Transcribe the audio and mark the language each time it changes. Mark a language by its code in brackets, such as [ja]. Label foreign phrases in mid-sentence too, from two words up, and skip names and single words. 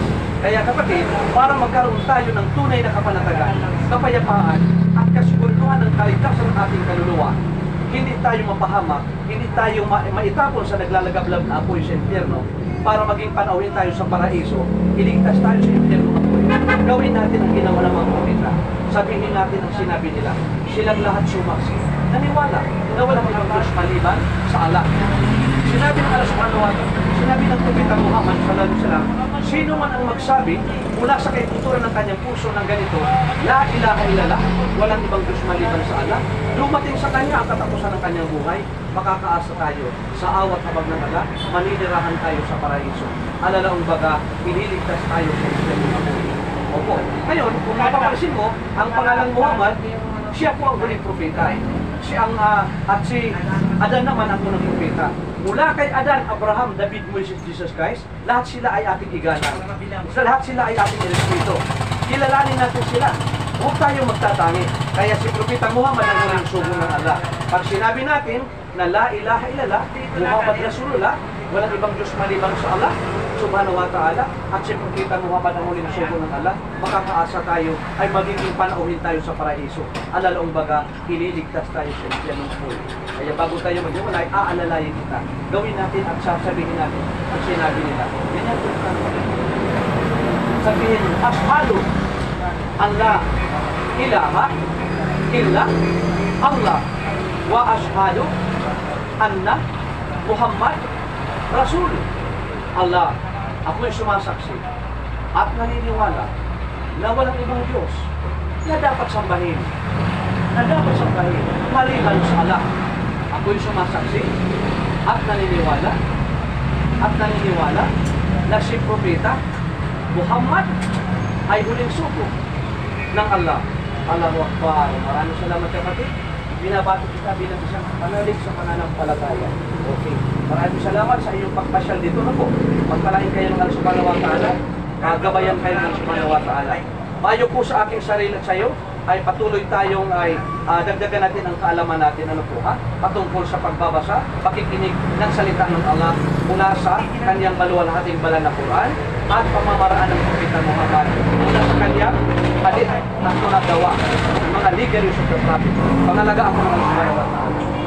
[tl] Kaya kapatid, para magkaroon tayo ng tunay na kapanatagan, kapayapaan, at kasiguraduhan ng kaligtasan ng ating kaluluwa, hindi tayo mapahamak, hindi tayo maitapon sa naglalagablab na apoy sa impyerno, para maging panauhin tayo sa paraiso, iligtas tayo sa impyerno apoy. Gawin natin ang ginawa ng mga propeta. Sabihin natin ang sinabi nila. Silang lahat sumaksi. Naniwala na walang ibang Diyos maliban sa Allah. Sinabi ng Allah [ar] سبحانه وتعالى, [tl] sinabi ng Propeta Muhammad [ar] صلى الله عليه وسلم, [tl] sino man ang magsabi mula sa kaibuturan ng kanyang puso ng ganito, [ar] لا إله إلا الله, [tl] walang ibang Diyos maliban sa Allah, dumating sa kanya ang katapusan ng kanyang buhay, makakaasa tayo sa awat habag ng Allah, maninirahan tayo sa paraiso. Alalaong baga, ililigtas tayo sa Islam ng apoy. Opo. Ngayon, kung mapapansin mo, ang pangalang Muhammad, siya po ang huling propeta. At si Adan naman ang unang propeta. Mula kay Adan, Abraham, David, Moses, Jesus Christ, lahat sila ay ating igalang. Lahat sila ay ating irespeto. Kilalanin natin sila. Huwag tayo magtatangi. Kaya si Propeta Muhammad ang huling sugo ng Allah. Pag sinabi natin na [ar] لا إله إلا الله محمد رسول الله, [tl] walang ibang Diyos maliban sa Allah [ar] سبحانه وتعالى, [tl] at si Propeta Muhammad ang huling sugo ng Allah, makakaasa tayo ay magiging panauhin tayo sa paraiso. Alalaong baga, ililigtas tayo sa impyerno ng buhay. Kaya bago tayo maghiwalay, aalalayin kita. Gawin natin at sasabihin natin ang sinabi nila. Ganyan po ka. Sabihin, [ar] أشهد أن لا إله إلا الله وأشهد أن محمدا رسول الله. [tl] Ako'y sumasaksi at naniniwala na walang ibang Diyos na dapat sambahin, maliban sa Allah. Ako'y sumasaksi at naniniwala na si Propeta Muhammad ay huling sugo ng Allah. [ar] الله أكبر. [tl] Maraming salamat kapatid. Binabati kita bilang isang panalig sa pananampalataya. Okay. Maraming salamat sa iyong pagpasyal dito na po. Pagpalain kayo ng Allah [ar] سبحانه وتعالى. [tl] Gabayan kayo ng [ar] سبحانه وتعالى. [tl] Bayo po sa aking sarili at sa iyo, ay patuloy tayong dagdagan natin ang kaalaman natin patungkol sa pagbabasa, pakikinig ng salita ng Allah mula sa kanyang maluwalhating banal na Quran at pamamaraan ng Propeta Muhammad mula sa kanyang palit at mga gawa, mga [en] legal use of the prophet. [tl] Pangalagaan ko ng Allah [ar] سبحانه وتعالى.